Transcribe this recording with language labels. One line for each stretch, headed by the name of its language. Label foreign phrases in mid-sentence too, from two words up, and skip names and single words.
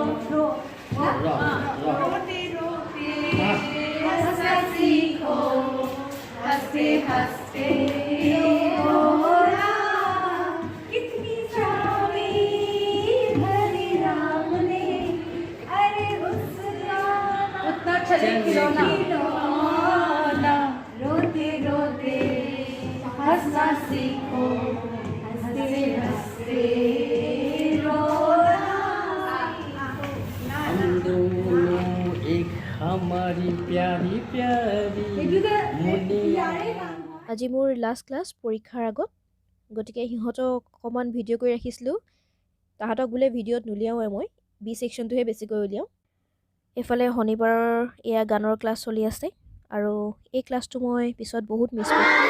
Hindi: रोते रोते हंसना सीखो, हंसते हंसते रोते रोते हंसना सीखो, हंसते हंसते हम दोनों एक हमारी प्यारी प्यारी मुनिया।
Assamese: আজি মোৰ লাষ্ট ক্লাছ পৰীক্ষাৰ আগত, গতিকে সিহঁতক অকণমান ভিডিঅ' কৰি ৰাখিছিলোঁ। তাহাঁতক বোলে ভিডিঅ'ত নুলিয়াওঁৱে, মই বি ছেকশ্যনটোহে বেছিকৈ উলিয়াওঁ। এইফালে শনিবাৰৰ এয়া গানৰ ক্লাছ চলি আছে আৰু এই ক্লাছটো মই পিছত বহুত মিছ কৰোঁ।